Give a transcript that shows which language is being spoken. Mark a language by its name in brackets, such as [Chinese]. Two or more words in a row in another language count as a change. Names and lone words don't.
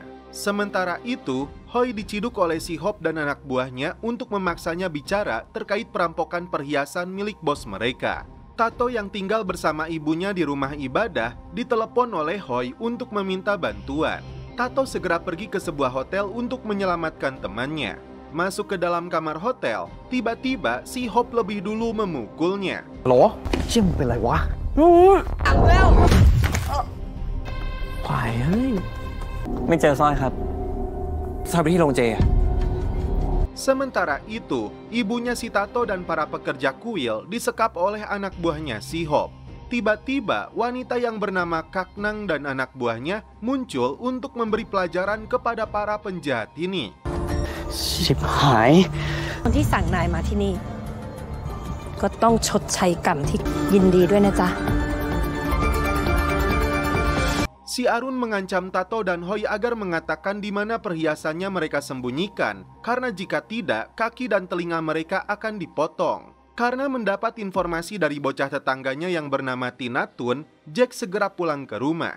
[Indonesian] Sementara itu, Hoi diciduk oleh si Hope dan anak buahnya untuk memaksanya bicara terkait perampokan perhiasan milik bos mereka. Tato yang tinggal bersama ibunya di rumah ibadah ditelepon oleh Hoi untuk meminta bantuan. Tato segera pergi ke sebuah hotel untuk menyelamatkan temannya. Masuk ke dalam kamar hotel, tiba-tiba si Hope lebih dulu memukulnya. [Thai] หรอเชี่ยมึงเป็นไรวะควายเฮ้ยไม่เจอสร้อยครับสร้อยไปที่โรงเจ [Indonesian] Sementara itu, ibunya si Tato dan para pekerja kuil disekap oleh anak buahnya si Hope. Tiba-tiba, wanita yang bernama Kaknang dan anak buahnya muncul untuk memberi pelajaran kepada para penjahat ini. [Thai] ชิบหาย คนที่สั่งนายมาที่นี่ก็ต้องชดใช้กรรมที่ยินดีด้วยนะจ๊ะ [Indonesian] Si Arun mengancam Tato dan Hoi agar mengatakan di mana perhiasannya mereka sembunyikan, karena jika tidak, kaki dan telinga mereka akan dipotong. Karena mendapat informasi dari bocah tetangganya yang bernama Tinatun, Jack segera pulang ke rumah.